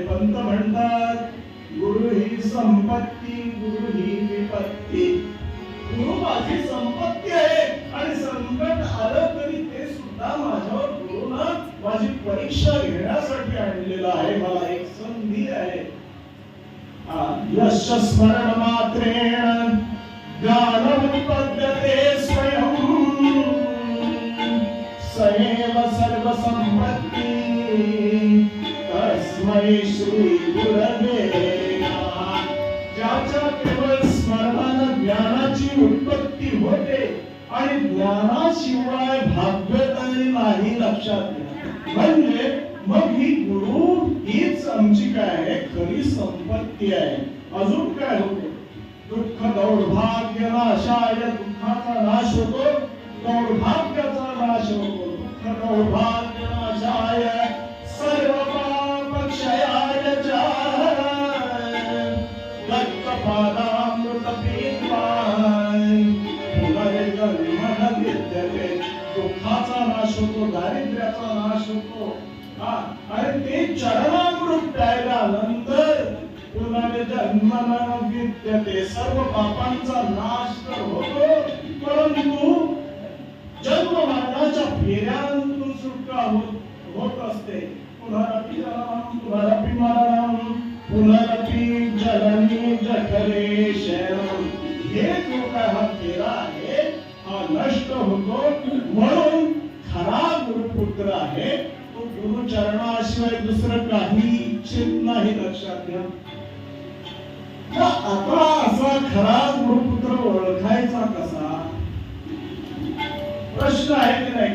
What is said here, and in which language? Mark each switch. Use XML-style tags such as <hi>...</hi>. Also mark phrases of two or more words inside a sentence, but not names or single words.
<mr>पंत म्हणतात गुरु ही संपत्ती, गुरु ही विपत्ती. गुरु माझी संपत्ती आहे आणि संकट आलं तरी ते सुद्धा माझ्यावर गुरुनं माझी परीक्षा घेण्यासाठी आणलेलं आहे. मला एक संधी आहे.</mr> <sa>यश स्मरण मात्रेण ज्ञानमुत्पद्यते स्वयं सएव सर्व संपत्ती तस्मै श्री गुरवे नमः.</sa> <mr>ज्याच्या केवळ स्मरणानं ज्ञानाची उत्पत्ती होते आणि ज्ञानाशिवाय भाग्यताने नाही लक्षात घ्या. म्हणजे मग ही गुरु हीच आमची काय आहे खरी संपत्ती आहे. अजून काय होते</mr> <sa>दुःख दौर्भाग्य नाशाय,</sa> <mr>दुःखाचा नाश होतो, दौर्भाग्याचा नाश होतो.</mr> <sa>दुःख दौर्भाग्य नाशाय सर्व पाप क्षयाय च दत्तपादामृत पीत्वाय पुनर्जन्म न विद्यते.</sa> <mr>दुःखाचा नाश होतो, दारिद्र्याचा नाश होतो. आणि ते चरणामृत प्यायल्यानंतर</mr> <sa>पुनर्जन्म न विद्यते.</sa> <mr>सर्व पापांचा नाश तर होतो, परंतु जन्म मरणाच्या फेऱ्यांतून सुटका होत असते.</mr> <sa>पुनरपि जन्मं पुनरपि मरणं पुनरपि जननी जठरे शयनं.</sa> <mr>हे जो काय हा फेरा आहे हा नष्ट होतो. म्हणून खरा गुरुपुत्र आहे तो गुरुचरणाशिवाय दुसरं काही इच्छित नाही. लक्षात घ्या. आता असा खरा गुरुपुत्र ओळखायचा कसा प्रश्न आहे की नाही.</mr>